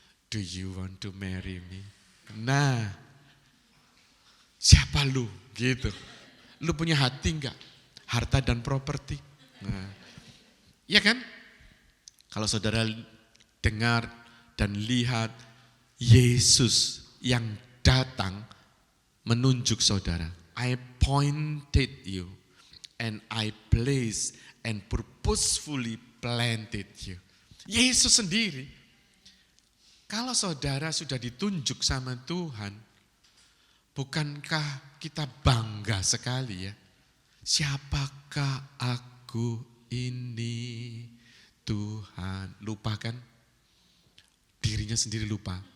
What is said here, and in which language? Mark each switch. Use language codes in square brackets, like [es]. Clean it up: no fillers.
[en] Do you want to marry me? [id] Nah, siapa lu? Gitu. Lu punya hati enggak? Harta dan properti. Nah, iya kan? Kalau saudara dengar dan lihat Yesus yang datang menunjuk saudara. [en] I pointed you and I placed and purposefully planted you. [id] Yesus sendiri. Kalau saudara sudah ditunjuk sama Tuhan, bukankah kita bangga sekali ya? Siapakah aku ini Tuhan? Lupa kan? Dirinya sendiri lupa.